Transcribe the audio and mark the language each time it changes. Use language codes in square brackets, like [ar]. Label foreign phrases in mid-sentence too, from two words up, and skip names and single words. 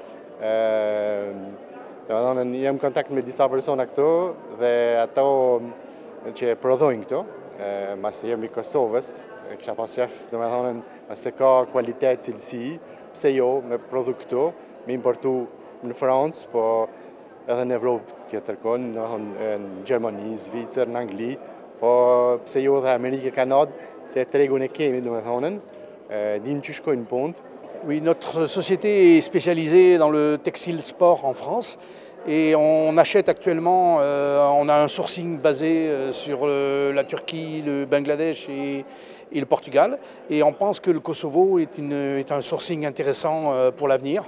[sq] Jam në kontakt me disa persona këtu dhe ato që prodhojnë këtu, masi jemi Kosovës, kisha pas qef, masi ka kualitet, cilësi, pse jo me prodhu këtu, me importu në Francë, po edhe në Evropë tjetër kohë, në Gjermani, Zvicër, në Angli, po pse jo dhe Amerikë, Kanadë, se tregun e kemi, dim që shkojnë punë. [fr] Oui, notre société est spécialisée dans le textile sport en France et on achète actuellement, on a un sourcing basé sur la Turquie, le Bangladesh et le Portugal. Et on pense que le Kosovo est un sourcing intéressant pour l'avenir.